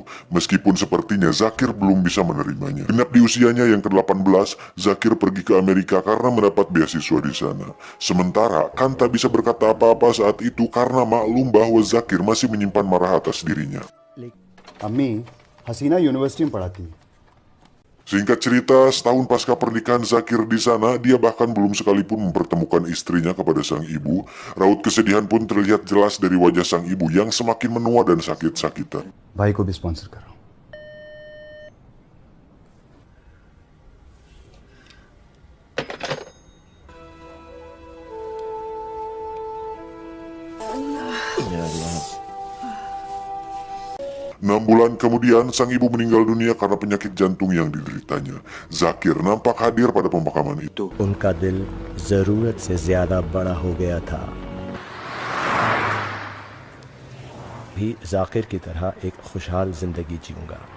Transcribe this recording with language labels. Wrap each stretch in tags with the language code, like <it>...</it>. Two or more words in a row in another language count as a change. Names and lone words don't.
<id>Meskipun sepertinya Zakir belum bisa menerimanya. Genap di usianya yang ke-18, Zakir pergi ke Amerika karena mendapat beasiswa di sana. Sementara Khan tak bisa berkata apa-apa saat itu karena maklum bahwa Zakir masih menyimpan marah atas dirinya.</id> <hi>Ammi, Hasina University में पढ़ाती है.</hi> <id>Singkat cerita, setahun pasca pernikahan Zakir di sana, dia bahkan belum sekalipun mempertemukan istrinya kepada sang ibu. Raut kesedihan pun terlihat jelas dari wajah sang ibu yang semakin menua dan sakit-sakitan.</id> <hi>भाई को भी स्पॉन्सर कर रहा हूँ.</hi> <id>Enam bulan kemudian, sang ibu meninggal dunia karena penyakit jantung yang dideritanya. Zakir nampak hadir pada pemakaman itu.</id> <hi>उनका दिल जरूरत से ज्यादा बड़ा हो गया था. भी जाकिर की तरह एक खुशहाल जिंदगी जीऊंगा.</hi>